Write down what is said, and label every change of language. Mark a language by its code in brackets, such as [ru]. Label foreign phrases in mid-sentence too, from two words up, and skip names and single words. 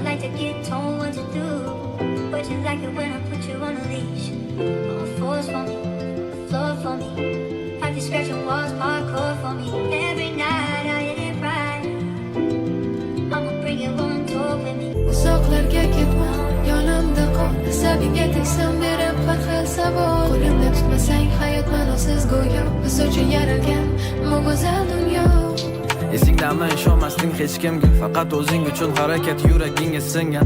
[en] get told what to do. But you like it when I put you on a leash. On force for me, floor for me. Practice scratching walls, parkour for me. Every night I hit it right. I'ma bring you on tour with me. [uz] Uzoqlarga ketma, yonimda qol. Asabingga tegsam berib har xil savol. Qo'limda tutmasang hayot ma'nosiz go'yo. Biz uchun yaralgan bu go'zal dunyo. Esingdami ishonmasding hech kimga, faqat o'zing uchun harakat yuragingga singan.